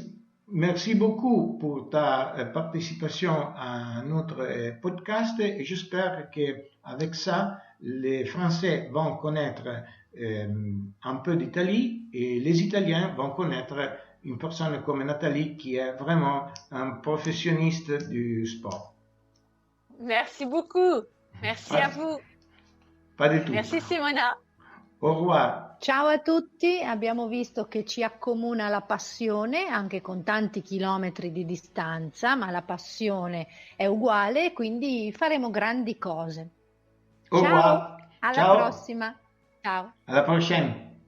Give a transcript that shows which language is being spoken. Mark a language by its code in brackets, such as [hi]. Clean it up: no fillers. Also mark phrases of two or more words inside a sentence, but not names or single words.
[fr] Merci beaucoup pour ta participation à notre podcast et j'espère qu'avec ça, les Français vont connaître un peu d'Italie et les Italiens vont connaître une personne comme Nathalie qui est vraiment un professionniste du sport. Merci beaucoup. Merci à vous. Pas du tout. Merci Simona. Au revoir. [it] Ciao a tutti, abbiamo visto che ci accomuna la passione, anche con tanti chilometri di distanza, ma la passione è uguale, quindi faremo grandi cose. [fr] Au revoir. [it] Ciao, alla Ciao. prossima. Ciao. [fr] Alla prochaine.